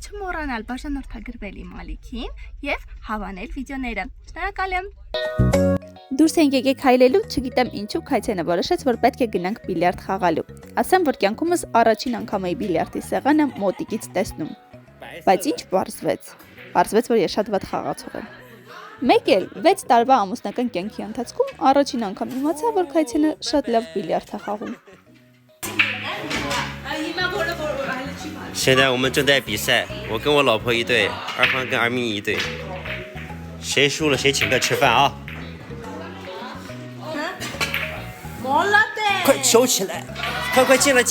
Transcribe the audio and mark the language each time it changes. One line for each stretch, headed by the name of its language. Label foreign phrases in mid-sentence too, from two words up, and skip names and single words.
Armenian: չմոռանալ բաժանորդագրվել իմ ալիքին եւ հավանել վիդեոները։ Շնորհակալ եմ։ Դուրս ենք եկեք քայլելու, չգիտեմ ինչու Քայթյանը որոշեց, որ պետք է գնանք բիլիարդ խաղալու։ Ասեմ, որ կյանքումս առաջին անգամ էի բիլիարդի սեղանը մոտիկից տեսնում։ Բայց ինչ պարզվեց։ Պարզվեց, որ ես շատ վատ խաղացող եմ։ Մեկ էլ 6 տարվա ամուսնական կյանքի ընթացքում առաջին անգամ իմացա, որ Քայթյանը շատ լավ բիլիարդ է խաղում։
Chinese: 现在我们正在比赛，我跟我老婆一队，二环跟二咪一队，谁输了谁请客吃饭啊！快收起来，快进了！